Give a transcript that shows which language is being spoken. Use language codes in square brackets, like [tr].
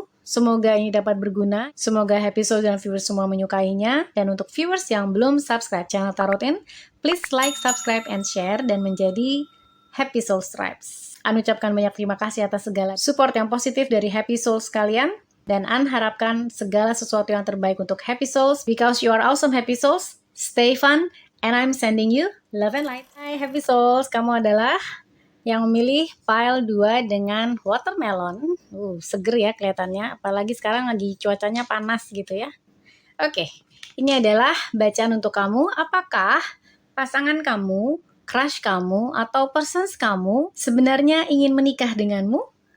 [id] Semoga ini dapat berguna. Semoga happy soul dan viewers semua menyukainya. Dan untuk viewers yang belum subscribe channel Tarotin, [en] please like, subscribe, and share, [id] dan menjadi happy soul stripes. An ucapkan banyak terima kasih atas segala support yang positif dari happy souls kalian. Dan An harapkan segala sesuatu yang terbaik untuk happy souls. [en] Because you are awesome happy souls. Stay fun. And I'm sending you love and light. [id] Hai happy souls, kamu adalah yang memilih pile 2 dengan watermelon. Seger ya kelihatannya, apalagi sekarang lagi cuacanya panas gitu ya. Oke, ini adalah bacaan untuk kamu. Apakah pasangan kamu, crush kamu, atau persons kamu sebenarnya ingin menikah denganmu?